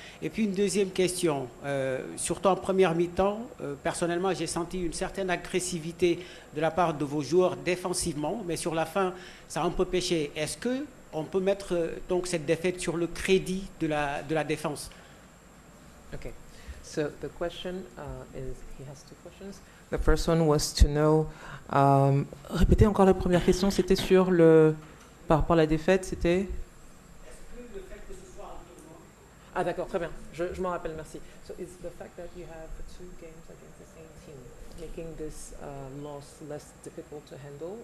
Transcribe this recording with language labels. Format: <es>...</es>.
<fr>Et puis une deuxième question, surtout en première mi-temps, personnellement j'ai senti une certaine agressivité de la part de vos joueurs défensivement, mais sur la fin ça a un peu pêché. Est-ce qu'on peut mettre donc cette défaite sur le crédit de la défense?</fr> <en>Okay, so the question is, he has two questions. The first one was to know,</en> <fr>répétez encore la première question, c'était sur par rapport à la défaite, c'était... Ah d'accord, très bien, je m'en rappelle, merci.</fr> <en>So it's the fact that you have two games against the same team, making this loss less difficult to handle.</en>